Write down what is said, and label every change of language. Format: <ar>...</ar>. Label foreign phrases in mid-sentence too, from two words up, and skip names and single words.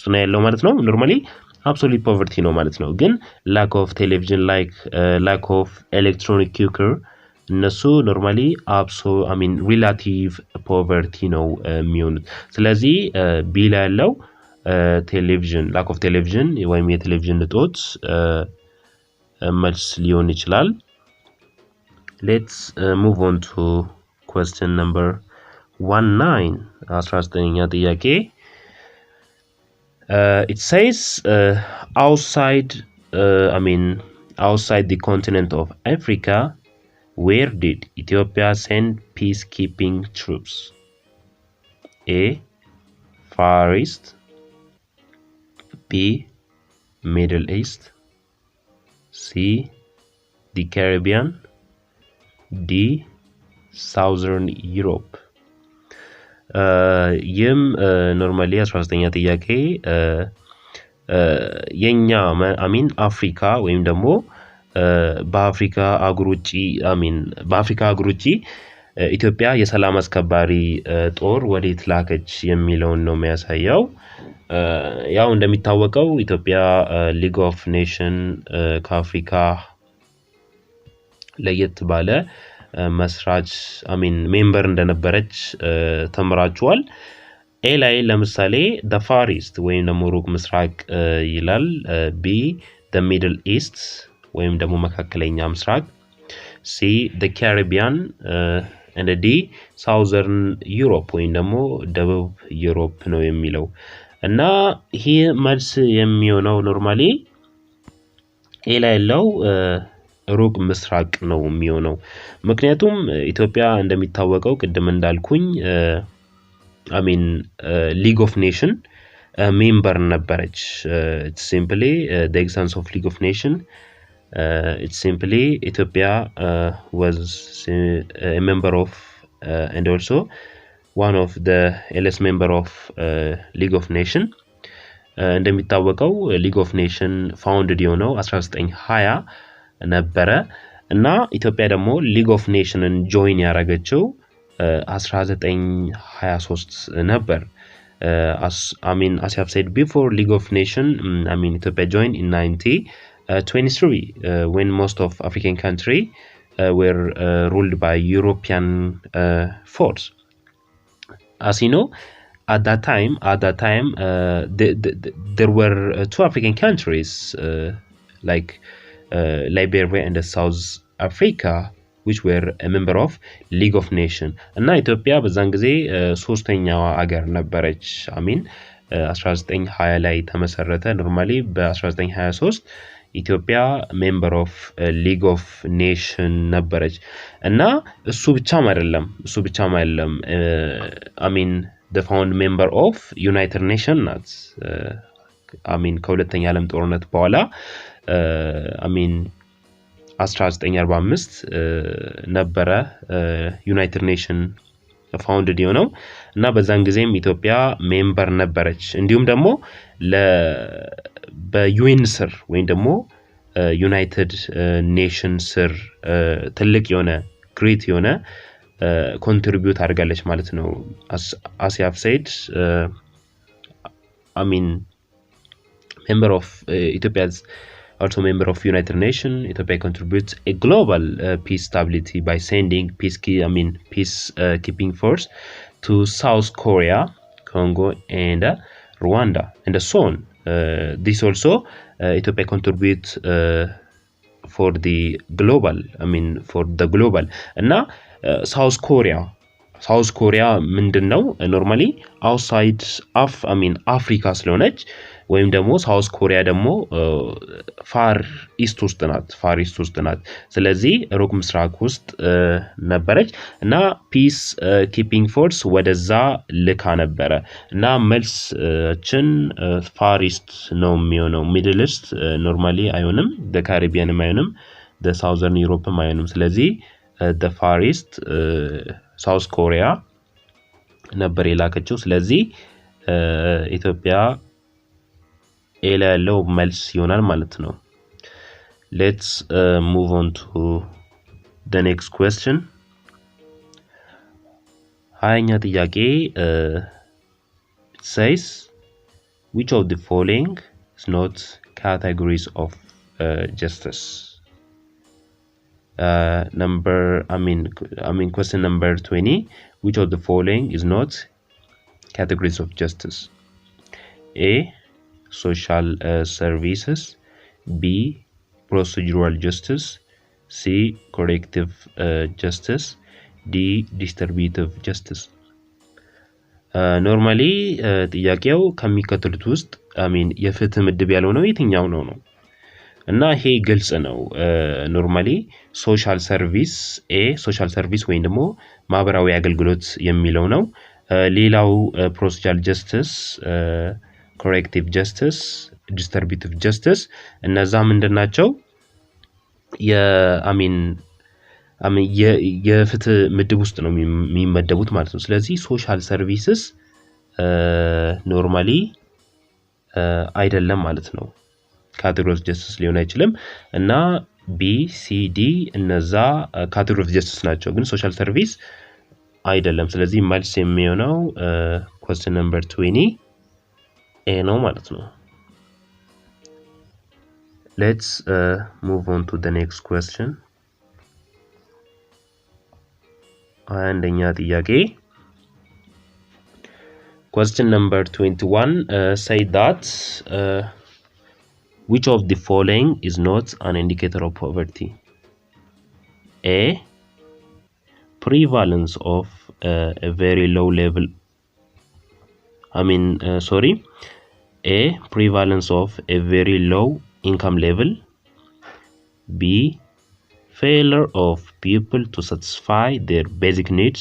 <am>ነው ያለው ማለት ነው። ኖርማሊ</am> <en>absolute poverty</en> <am>ነው ማለት ነው። ግን</am> <en>lack of television lack of electronic cooker</en> <am>እነሱ ኖርማሊ</am> <en>relative poverty</en> <am>ነው የሚሆኑት። ስለዚህ ቢ ላይ ያለው ቴሌቪዥን</am> <en>lack of television</en> <am>ወይም የቴሌቪዥን እጦት መልስ ሊሆን ይችላል።</am> <en>Let's move on to question number 19.</en> <am>19ኛ ጥያቄ</am> <en>it says outside the continent of Africa, where did Ethiopia send peacekeeping troops? A. Far East. B. Middle East. C. The Caribbean. D southern Europe።</en> <am>ይህም ኖርማሊ 19ኛ ጥያቄ የኛ አፍሪካ ወይም ደግሞ በአፍሪካ አህጉር ውጪ ኢትዮጵያ የሰላም አስከባሪ ጦር ወዴት ላከች የሚለውን ነው የሚያሳየው። ያው እንደሚታወቀው ኢትዮጵያ ሊግ ኦፍ ኔሽን ከአፍሪካ ለየት ባለ መስራች ሜምበር እንደነበረች ተምራችኋል። ኤ ላይ ለምሳሌ</am> <en>the far east</en> <am>ወይም ደግሞ ሩቅ ምስራቅ ይላል። ቢ</am> <en>the middle east</en> <am>ወይም ደግሞ መካከለኛ ምስራቅ፣ ሲ</am> <en>the Caribbean and D southern Europe</en> <am>ወይም ደግሞ ደቡብ ዩሮፕ ነው የሚለው እና ይሄ መልስ የሚሆነው ኖርማሊ ኤ ላይ ያለው ሩቅ ምስራቅ ነው የሚሆነው ምክንያቱም ኢትዮጵያ እንደሚታወቀው ቅድም እንዳልኩኝ</am> <en>League of Nation member ነበረች it's simply the existence of League of Nation it's simply Ethiopia was a member of and also one of the earliest member of League of Nation እንደሚታወቀው League of Nation founded</en> <am>የሆነው 1920 ነበረ እና ኢትዮጵያ ደግሞ</am> <en>League of Nationን join ያደረገችው 1923 ነበር as I have said before League of Nation Ethiopia joined in 1923 when most of African country were ruled by European force as you know at that time there were two African countries like Liberia and South Africa which were a member of League of Nation</en> <am>እና ኢትዮጵያ በዛን ጊዜ ሶስተኛዋ አገር ነበረች 1920 ላይ ተመሰረተ ኖርማሊ በ1923 ኢትዮጵያ</am> <en>member of League of Nation</en> <am>ነበረች እና እሱ ብቻም አይደለም</am> <en>the found member of United Nations</en> <am>ናት ከሁለተኛ ዓለም ጦርነት በኋላ 1945 ነበረ ዩናይትድ ኔሽን ፋውንድድ የሆነው እና በዛን ጊዜም ኢትዮጵያ ሜምበር ነበረች እንዲሁም ደግሞ በዩኤን ስር ወይም ደግሞ ዩናይትድ ኔሽን ስር ትልቅ የሆነ ግሬት የሆነ ኮንትሪቢዩት አድርጋለች ማለት ነው</am> <en>as I have said member of Ethiopia's also member of United Nations Ethiopia contributes a global peace stability by sending peacekeeping force to South Korea Congo and Rwanda and so on this also Ethiopia contributes for the global እና</en> <am>South Korea ምንድነው</am> <en>normally outside of Africa</en> <am>ስለሆነች ወይም ደግሞ ሳውዝ ኮሪያ ደግሞ ፋር ኢስት ውስጥ ናት ስለዚህ ሩቅ ምስራቅ ውስጥ ነበረች እና</am> <en>peace keeping force</en> <am>ወደዛ ልካ ነበረ እና መልስችን ፋር ኢስት ነው የሚሆነው ሚድል ኢስት ኖርማሊ አይሆንም the Caribbean አይሆንም the Southern Europe አይሆንም ስለዚህ the far east ሳውዝ ኮሪያ ነበር የላከችው ስለዚህ ኢትዮጵያ ኤላ ያለው መልስ ይሆናል ማለት ነው</am> <en>let's move on to the next question</en> <am>ሃያኛ ጥያቄ</am> <en>it says which of the following is not categories of justice question number 20 which of the following is not categories of justice A social services B procedural justice C corrective justice D distributive justice normally</en> <am>ጥያቄው ከሚከተሉት ውስጥ የፍትህ ምድብ ያለው ነው የትኛው ነው እና ይሄ ግልጽ ነው ኖርማሊ</am> <en>social service social service</en> <am>ወይም ደግሞ ማህበራዊ አገልግሎት የሚለው ነው ሌላው</am> <en>procedural justice corrective justice distributive justice</en> <am>እነዛ ምንድናቸው የፍትህ ምድብ ውስጥ ነው የሚመደቡት ማለት ነው ስለዚህ</am> <en>social services</en> <am>ኖርማሊ አይደለም ማለት ነው</am> <en>category of justice</en> <am>ሊሆን አይችልም እና B C D እነዛ</am> <en>category of justice</en> <am>ናቸው ግን</am> <en>social service</en> <am>አይደለም ስለዚህ መልስ የሚሆነው</am> <en>question number 20 A</en> <am>ነው ማለት ነው</am> <en>let's move on to the next question</en> <am>አንደኛ ጥያቄ</am> <en>question number 21 say that which of the following is not an indicator of poverty A prevalence of a very low level A prevalence of a very low income level B failure of people to satisfy their basic needs.</en>